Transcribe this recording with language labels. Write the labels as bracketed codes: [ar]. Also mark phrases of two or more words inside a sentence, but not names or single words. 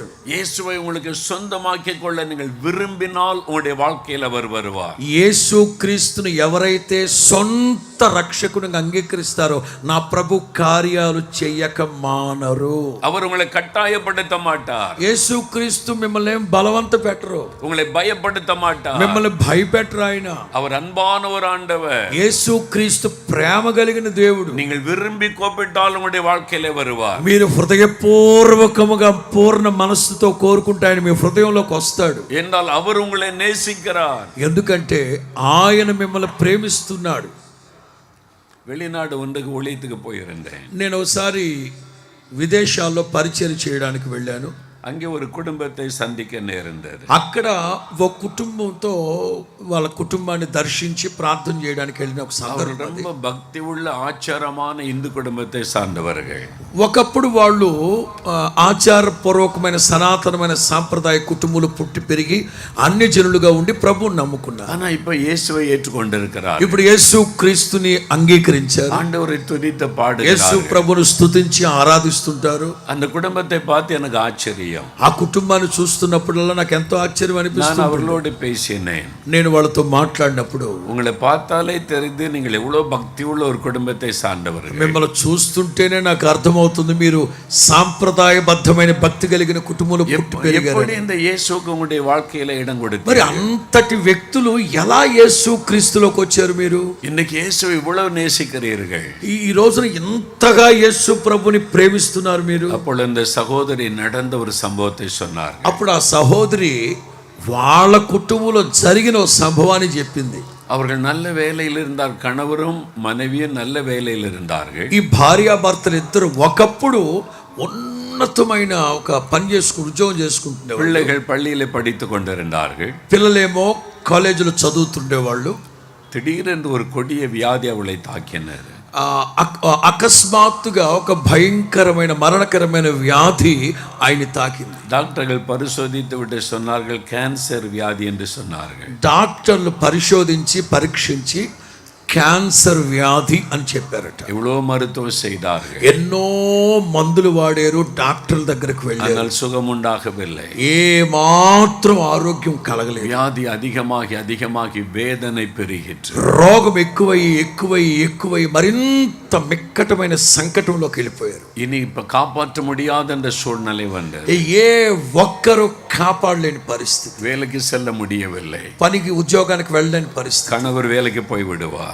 [ta] இயேசுவை உங்களுக்கு சொந்தமாக்கிக் கொள்ள நீங்கள் విரும்பினால் உங்களுடைய வாழ்க்கையில் அவர் வருவார். [te] యేసు క్రీస్తును ఎవరైతే సొంత రక్షకునిగా అంగీకరిస్తారో నా ప్రభు కార్యాలు చేయక మానరు. [ta] அவர் உங்களை கட்டாயப்படுத்த மாட்டார். [te] యేసు క్రీస్తు మిమ్మల్ని ఏం బలవంత పెట్టరు, [ta] உங்களை பயப்படுத்த மாட்டார். [te] మిమ్మల్ని భయపెట్టరు. ఆయన [ta] அவர் అన్பான ஒரு ఆండவர். [te] యేసు క్రీస్తు ప్రేమ కలిగిన దేవుడు. [ta] நீங்கள் விரும்பி கோபிட்டால் உங்களுடைய வாழ்க்கையிலே வருவார். [te] మీరు హృదయపూర్వకముగా పూర్ణ మనస్సుతో కోరుకుంటే ఆయన మీ హృదయంలోకి వస్తాడు. [ta] என்றால் அவர் உங்களை நேசிக்கிறார். [te] ఎందుకంటే ఆయన మిమ్మల్ని ప్రేమిస్తున్నాడు. [ta] வெளிநாடு ஒன்றுக்கு ஊழியத்துக்கு போயிருந்தேன். [te] నేను ఒకసారి విదేశాల్లో పరిచయం చేయడానికి వెళ్ళాను. [ta] அங்கே ஒரு குடும்பத்தை சந்திக்க நேர்ந்தது. [te] అక్కడ ఒక కుటుంబంతో వాళ్ళ కుటుంబాన్ని దర్శించి ప్రార్థన చేయడానికి వెళ్ళిన ఒక సందర్భం. [ta] ரொம்ப பக்தி உள்ள ஆச்சாரமான இந்து குடும்பத்தை சார்ந்தவர்கள். [te] ఒకప్పుడు వాళ్ళు ఆచారపూర్వకమైన సనాతనమైన సాంప్రదాయ కుటుంబాలు పుట్టి పెరిగి అన్ని జనులుగా ఉండి ప్రభువుని నమ్ముకున్నారు. [ta] ஆனா இப்ப இயேசுவை ஏற்றுக்கொண்டிருக்கிறார். [te] ఇప్పుడు యేసు క్రీస్తుని అంగీకరించారు. [ta] ஆண்டவரை துதித்து பாடுகிறார். [te] యేసు ప్రభువును స్తుతించి ఆరాధిస్తుంటారు. [ta] அந்த குடும்பத்தை பார்த்து எனக்கு ஆச்சரியம். ஆச்சரியம். [te] ఆ కుటుంబాన్ని చూస్తున్నప్పుడల్లా నాకు ఎంతో ఆశ్చర్యం [ta] நான் [te] అనిపిస్తుంది. [ta] அவர்களோடு பேசினேன். [te] నేను వాళ్ళతో మాట్లాడినప్పుడు [ta] உங்களை பார்த்தாலே தெரிந்து நீங்கள் எவ்வளவு பக்தி உள்ள ஒரு குடும்பத்தை சார்ந்தவர்கள். [te] మిమ్మల్ని చూస్తుంటేనే నాకు అర్థమవుతుంది మీరు సాంప్రదాయబద్ధమైన భక్తి కలిగిన కుటుంబంలో పుట్టి పెరిగారు. [ta] எப்படி இந்த இயேசுவுக்கு உங்களுடைய வாழ்க்கையில இடம் [te] మరి [ta] கொடுத்தீங்க? [te] అంతటి వ్యక్తులు ఎలా యేసు క్రీస్తులోకి వచ్చారు? మీరు [ta] இன்னைக்கு இயேசுவை இவ்வளவு நேசிக்கிறீர்கள். [te] ఈ రోజున ఎంతగా యేసు ప్రభుని ప్రేమిస్తున్నారు మీరు. [ta] அப்பொழுது இந்த சகோதரி நடந்த ஒரு சம்பவத்தை சொன்னார். [te] అప్పుడు ఆ సహోదరి వాళ్ళ కుటుంబంలో జరిగిన ఒక సంభవాన్ని చెప్పింది. [ta] அவர்கள் நல்ல வேலையில் இருந்தார், கணவரும் மனைவியும் நல்ல வேலையில் இருந்தார்கள். [te] ఈ భార్యాభర్తలు ఇద్దరు ఒకప్పుడు ఉన్నతమైన ఒక పని చేసుకుని ఉద్యోగం చేసుకుంటుండేవాళ్ళు. [ta] பிள்ளைகள் பள்ளியில படித்து கொண்டிருந்தார்கள். [te] పిల్లలేమో కాలేజీలో చదువుతుండేవాళ్ళు. [ta] திடீரென்று ஒரு கொடிய வியாதி அவளை தாக்கினர். [te] అకస్మాత్తుగా ఒక భయంకరమైన మరణకరమైన వ్యాధి ఆయన తాకింది. [ta] டாக்டர்கள் பரிசோதித்து விட்டு சொன்னார்கள் கேன்சர் வியாதி என்று சொன்னார்கள். [te] డాక్టర్లు పరిశోధించి పరీక్షించి క్యాన్సర్ వ్యాధి అని చెప్పారట. [ta] எவ்வளவு மருத்துவம் செய்தார்கள், [te] ఎన్నో మందులు వాడారు, డాక్టర్ల దగ్గరకు వెళ్ళారు. [ta] ஆனால் சுகம் உண்டாகவில்லை. [te] ఏ మాత్రం ఆరోగ్యం కలగలేదు. [ta] வியாதி அதிகமாகி அதிகமாகி வேதனை பெருகிற்று. [te] రోగం ఎక్కువై ఎక్కువై ఎక్కువై మరింత మిక్కటమైన సంకటంలోకి వెళ్ళిపోయారు. [ta] இனி இப்ப காப்பாற்ற முடியாத என்ற சூழ்நிலை வந்தது. [te] ఏ ఒక్కరు కాపాడలేని పరిస్థితి. [ta] வேலைக்கு செல்ல முடியவில்லை. [te] పనికి ఉద్యోగానికి వెళ్ళలేని పరిస్థితి. [ta] கணவர் வேலைக்கு போய் விடுவார்,